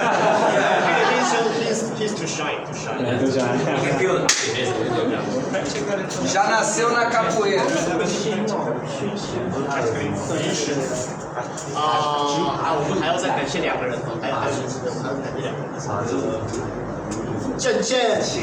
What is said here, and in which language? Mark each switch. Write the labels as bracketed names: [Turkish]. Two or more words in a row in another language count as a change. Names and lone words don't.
[English] He's too shy. [Portuguese] Já nasceu na capoeira. [Chinese] 我们还要再感谢2个人哦，还有感谢2个人。郑健，